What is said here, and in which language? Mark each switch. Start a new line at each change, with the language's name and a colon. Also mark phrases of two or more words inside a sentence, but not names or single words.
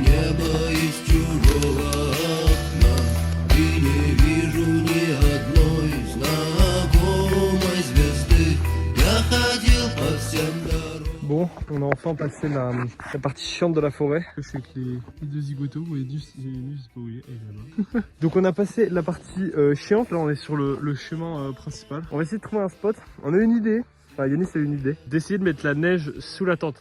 Russian: небо из чужого окна и не вижу ни одной знакомой звезды. Я ходил по всем дорогам.
French: Bon, on a enfin passé la partie chiante de la forêt. C'est avec les 2 zigotos, vous voyez, je sais pas où il est, Donc on a passé la partie chiante, là on est sur le chemin principal. On va essayer de trouver un spot. On a une idée. Enfin, Yanis a une idée, d'essayer de mettre la neige sous la tente.